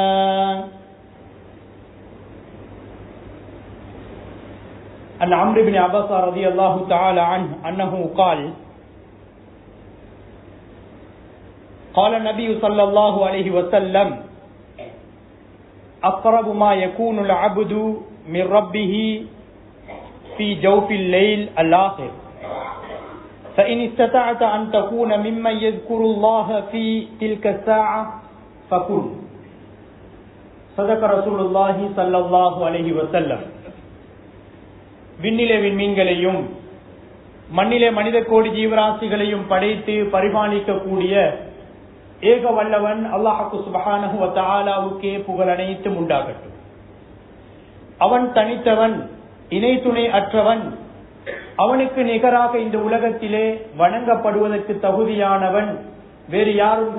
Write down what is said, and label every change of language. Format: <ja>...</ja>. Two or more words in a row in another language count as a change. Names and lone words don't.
<ar>عن عمرو بن عباس رضي الله تعالى عنه أنه قال قال النبي صلى الله عليه وسلم أقرب ما يكون العبد من ربه في جوف الليل الآخر فإن استطعت أن تكون ممن يذكر الله في تلك الساعة فكن. صدق رسول الله صلى الله عليه وسلم.</ar> <ta>விண்ணிலே விண்மீன்களையும் மண்ணிலே மனித கோடி ஜீவராசிகளையும் படைத்து பரிபாலிக்கக்கூடிய ஏக வல்லவன்</ta> <ar>الله سبحانه</ar> <ta>வ தஆலாவுக்கே புகழ் அனைத்தும் உண்டாகட்டும். அவன் தனித்தவன், இணை துணை அற்றவன், அவனுக்கு நிகராக இந்த உலகத்திலே வணங்கப்படுவதற்கு தகுதியானவன் வேறு யாரும்</ta>